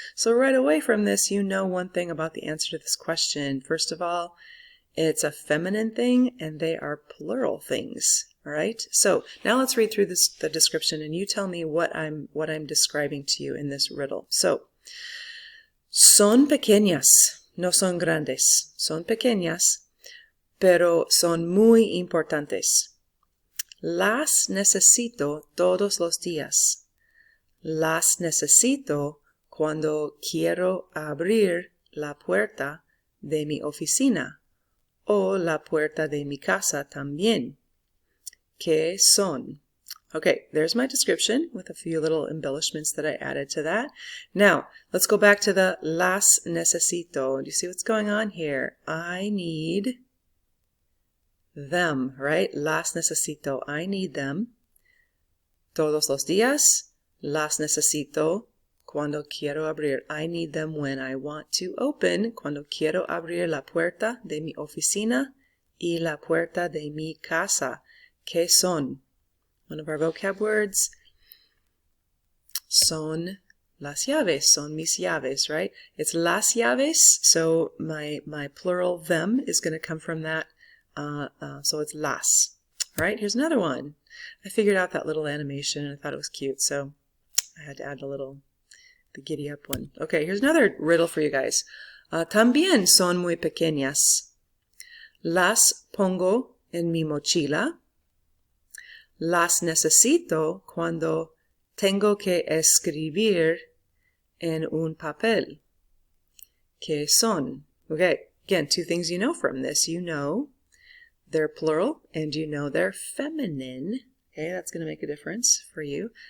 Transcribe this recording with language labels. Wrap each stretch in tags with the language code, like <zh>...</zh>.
<en>So right away from this, you know one thing about the answer to this question. First of all, it's a feminine thing, and they are plural things. All right. So now let's read through the description, and you tell me what I'm describing to you in this riddle.</en> <es>So, son pequeñas, no son grandes. Son pequeñas, pero son muy importantes. Las necesito todos los días. Las necesito cuando quiero abrir la puerta de mi oficina o la puerta de mi casa también. ¿Qué son?</es> <en>Okay, there's my description with a few little embellishments that I added to that. Now, let's go back to the</en> <es>las necesito.</es> <en>Do you see what's going on here? I need them, right?</en> <es>Las necesito.</es> <en>I need them.</en> <es>Todos los días. Las necesito cuando quiero abrir.</es> <en>I need them when I want to open.</en> <es>Cuando quiero abrir la puerta de mi oficina y la puerta de mi casa. ¿Qué son?</es> <en>One of our vocab words.</en> <es>Son las llaves. Son mis llaves, right?</es> <en>It's las llaves, so my plural them is going to come from that. So it's las. All right, here's another one. I figured out that little animation and I thought it was cute, so I had to add the giddy up one. Okay, here's another riddle for you guys.</en> <es>También son muy pequeñas. Las pongo en mi mochila. Las necesito cuando tengo que escribir en un papel. ¿Qué son?</es> <en>Okay, again, two things you know from this. You know they're plural and you know they're feminine. Okay, that's going to make a difference for you.</en>